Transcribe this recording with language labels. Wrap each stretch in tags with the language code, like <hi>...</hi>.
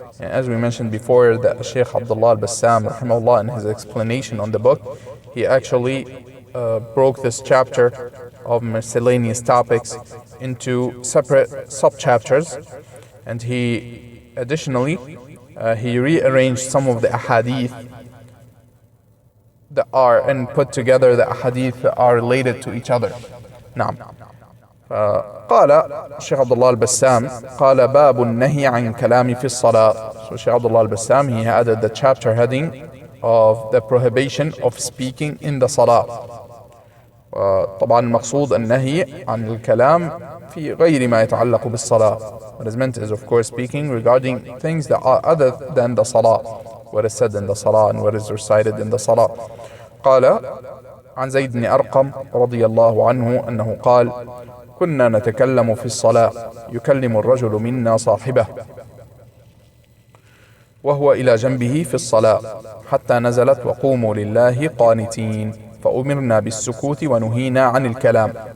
<en>And as we mentioned before, that Sheikh Abdullah Al-Bassam rahimahullah, in his explanation on the book, he actually broke this chapter of miscellaneous topics into separate sub-chapters, and he additionally he rearranged some of the ahadith that are, and put together the ahadith that are related to each other.</en> <ar>نعم. قال الشيخ عبد الله البسام قال باب النهي عن الكلام في الصلاة.</ar> <en>So Sheikh Abdullah al-Bassam, he added the chapter heading of the prohibition of speaking in the salah.</en> <ar>طبعا المقصود النهي عن الكلام في غير ما يتعلق بالصلاة.</ar> <en>What is meant is, of course, speaking regarding things that are other than the salah, what is said in the salah and what is recited in the salah.</en> <ar>قال عن زيد بن أرقم رضي الله عنه أنه قال كنا نتكلم في الصلاة يكلم الرجل منا صاحبه وهو إلى جنبه في الصلاة حتى نزلت وقوموا لله قانتين فأمرنا بالسكوت ونهينا عن الكلام.</ar>